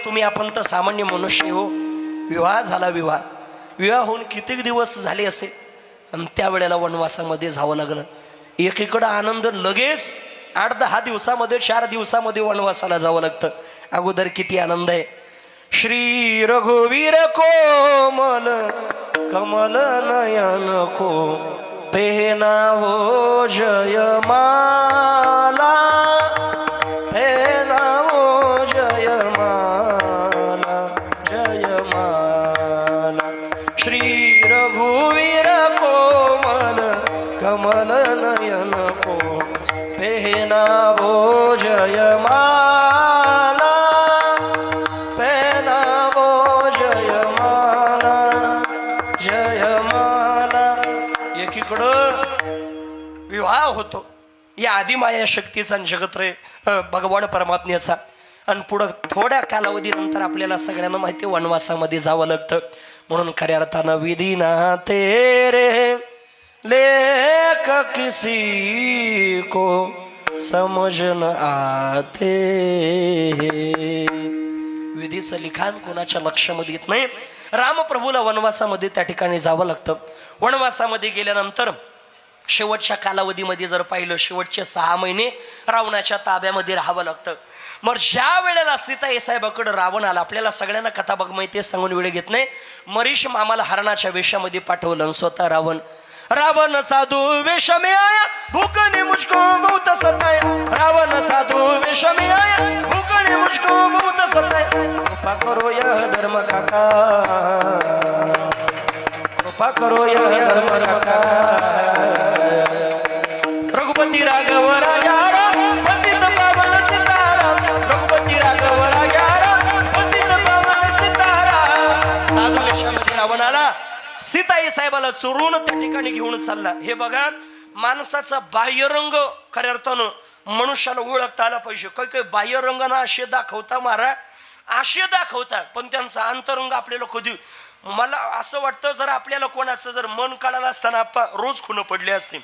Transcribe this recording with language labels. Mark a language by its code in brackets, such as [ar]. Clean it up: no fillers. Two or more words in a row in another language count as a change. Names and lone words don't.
[mr] तुम्ही आपण तर सामान्य मनुष्य हो. विवाह झाला, विवाह होऊन किती दिवस झाले असे, आणि त्यावेळेला वनवासामध्ये जावं लागलं. एकीकडं आनंद, लगेच 8-10 दिवसामध्ये, 4 दिवसामध्ये वनवासाला जावं लागतं. अगोदर किती आनंद आहे. [hi] श्री रघुवीर कोमल कमल नयन को पेहनावो जयमाला, पेहनावो जयमाला, जयमाला. श्री रघुवीर कोमल कमल नयन को, पेहनावो जयमाला, पेहनावो जयमाला, जयमाला. [mr] एकीकडं विवाह होतो या आदिमाया शक्तीचा आणि जगत्रे भगवान परमात्म्याचा, आणि पुढं थोड्या कालावधीनंतर आपल्याला सगळ्यांना माहिती वनवासामध्ये जावं लागतं. म्हणून खऱ्या अर्थानं [hi] विधी ना तेरे लेख किसी को समझ न आते. [mr] विधीचं लिखाण कोणाच्या लक्षामध्ये येत नाही. रामप्रभूला वनवासामध्ये त्या ठिकाणी जावं लागतं. वनवासामध्ये गेल्यानंतर शेवटच्या कालावधीमध्ये जर पाहिलं, शेवटचे 6 महिने रावणाच्या ताब्यामध्ये राहावं लागतं. मग ज्या वेळेला सीताई साहेबाकडं रावण आला, आपल्याला सगळ्यांना कथा बघ माहिती, सांगून वेळ घेत नाही. मरीष मामाला हरणाच्या वेशामध्ये पाठवलं आणि [hi] स्वतः रावण साधू वेश में आया, भूख ने मुझको बहुत सताया. रावण साधू वेश में आया, भूख ने मुझको बहुत सताया. कृपा करो या धर्म काका, कृपा करो या धर्म काका. रघुपती राघव राजा पतित पावन सीताराम, रघुपती राघव राजा पतित पावन सीताराम. [mr] साधू वेशामध्ये रावण आला, सीताई साहेबाला चोरून त्या ठिकाणी घेऊन चालला. हे बघा, माणसाचा बाह्यरंग खऱ्या अर्थानं मनुष्याला ओळखता आला पाहिजे. काही बाह्यरंगाना असे दाखवता मारा, असे दाखवता, पण त्यांचा अंतरंग आपल्याला कधी, मला असं वाटतं जर आपल्याला कोणाचं जर मन काढायला असताना आप्पा रोज खुणं पडले असते.